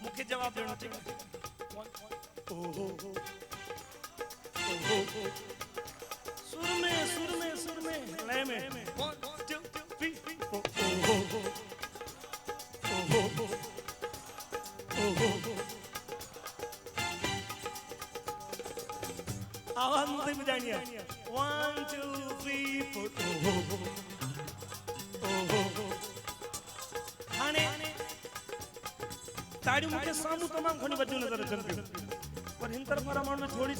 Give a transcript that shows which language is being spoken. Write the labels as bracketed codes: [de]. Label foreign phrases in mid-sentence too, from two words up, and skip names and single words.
[sd] जवाब ॾियणो ठीक ओहो ओहो सुर में लय में 1 2 3 ओहो ओहो ओहो [hi] आवाज नहीं बजानी है [sd] 1 2 3 4 ओहो ओहो हाने ताड़ी मुके सामू तमाम घणी वजू नजर अचन पियो पर हिन तरफ वारा माण्हू में थोड़ी